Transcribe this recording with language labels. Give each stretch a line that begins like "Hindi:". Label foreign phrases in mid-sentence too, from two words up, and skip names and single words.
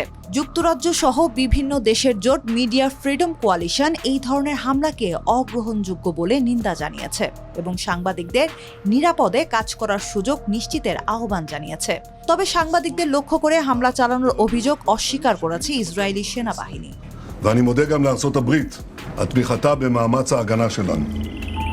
Bangla: যুক্তরাজ্য সহ বিভিন্ন দেশের জোট মিডিয়া ফ্রিডম কোয়ালিশন এই ধরনের হামলাকে অগ্রহণযোগ্য বলে নিন্দা জানিয়েছে এবং সাংবাদিকদের নিরাপদে কাজ করার সুযোগ নিশ্চিতের আহ্বান জানিয়েছে। তবে সাংবাদিকদের লক্ষ্য করে হামলা চালানোর অভিযোগ অস্বীকার করেছে ইসরায়েলি সেনাবাহিনী।
Hebrew: ואני מודה גם לארצות הברית על תמיכתה במאמץ ההגנה שלנו.